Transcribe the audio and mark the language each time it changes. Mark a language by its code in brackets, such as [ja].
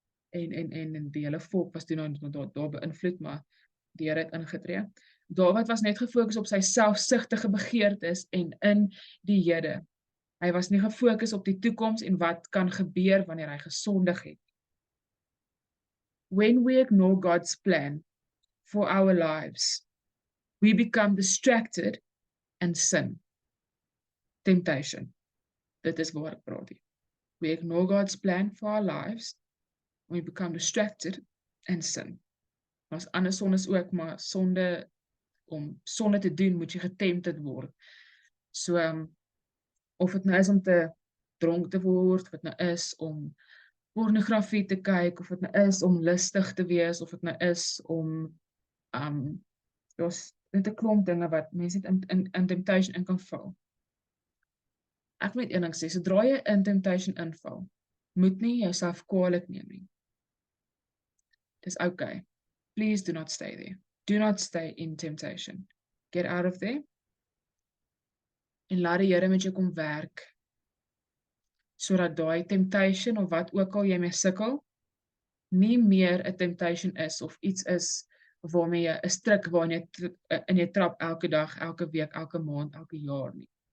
[af] en die hele volk was toe daar beïnvloed, maar die Here het ingetree. Dawid was net gefokus op sy selfsugtige begeertes en in die Here. Hy was nie gefokus op die toekoms en wat kan gebeur wanneer hy gesondig het. [en] When we ignore God's plan for our lives, we become distracted and sin. Temptation. [af] Dit is waar ek praat hier. [en] We ignore God's plan for our lives, we become distracted and sin. [af] Daar's ander sondes ook, maar om sonde te doen, moet jy getempted word. So, of dit nou is om te dronk te word, of dit nou is om pornografie te kyk, of dit nou is om lustig te wees, of dit nou is om, daar's net 'n klomp dinge wat mense in temptation in kan val. Ek moet een ding sê, sodra jy in temptation inval, moet nie jouself kwaadlik neem nie. Dis okay. [en] Please do not stay there. Do not stay in temptation. Get out of there. [af] En laat die Here met jou kom werk, sodat daai temptation of wat ook al jy mee sukkel, nie meer 'n temptation is of iets is waarmee jy 'n struik waarin jy trap elke dag, elke week, elke maand, elke jaar nie.